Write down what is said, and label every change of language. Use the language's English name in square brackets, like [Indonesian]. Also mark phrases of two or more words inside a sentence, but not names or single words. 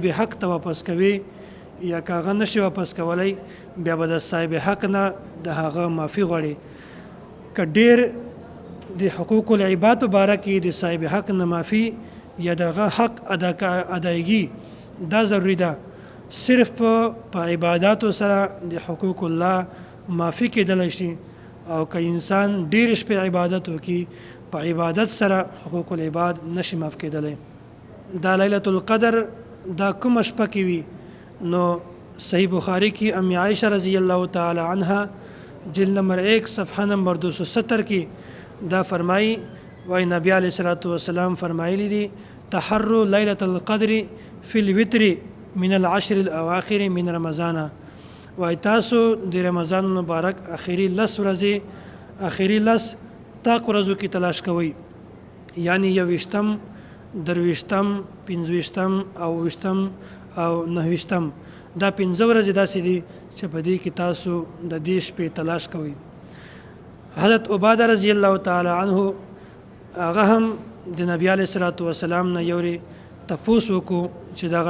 [Pashto] حق ته واپس کوي یا که هغه نشي واپس کولی بیا به د صاحب حق نه د هغه معافي غواړي که ډیر د حقوق العباد په باره کې د صاحب حق نه معافي یا دغه حق ادایګي دا ضروری ده صرف په عبادتو سره د حقوق الله معافي کېدلی شي او که انسان ډیر شپې عبادت وکړي په عبادت سره حقوق العباد نشي معاف کېدلی دا ليله القدر دا کوم شپه کې وي نو [Urdu] صحیح بخاری کی ام عائشہ رضی اللہ تعالی عنہ جلد نمبر 1 صفحہ نمبر 270 کی [Pashto] دا فرمائی وای نبی [Arabic] علیہ الصلوۃ والسلام [Pashto] فرمایلی دي [Arabic] تحروا ليلة القدر في الوتر من العشر الاواخر من رمضان [Pashto] وای تاسو د رمضان مبارک اخیری لس ورځې اخیری لس تاق ورځو کې تلاش کوئ یعنی یوشتم درویشتم پنځویشتم او وشتم او نهویشتم دا 15 ورځې داسې دي چې په دې کې تاسو د دې شپې تلاش کوئ حضرت عباده [Arabic] رضی الله تعالی عنه [Pashto] هغه هم د نبی [Arabic] علیه الصلوۃ والسلام [Pashto] نه یوري تپوس وکړو چې دغه